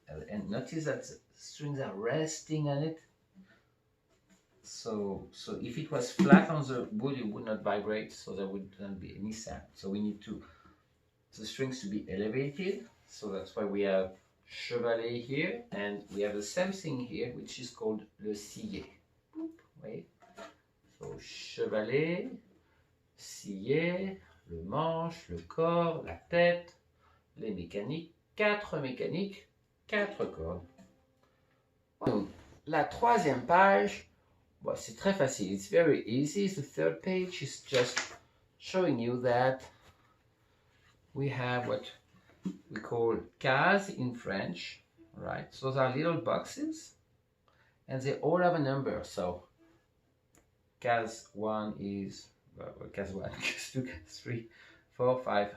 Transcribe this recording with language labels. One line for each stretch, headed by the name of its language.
English: And notice that the strings are resting on it. So if it was flat on the wood, it would not vibrate, so there wouldn't be any sound. So we need the strings to be elevated. So that's why we have chevalet here, and we have the same thing here, which is called le sillet. Wait. So chevalet, sillet,
French: le manche, le corps, la tête, les mécaniques, 4 mécaniques, 4 cordes. Donc, la troisième page, well, c'est très facile.
English: It's very easy. The third page is just showing you that we have what we call cases in French, right? So those are little boxes, and they all have a number. So case 1 is, case 1, case 2, case 3, 4, 5.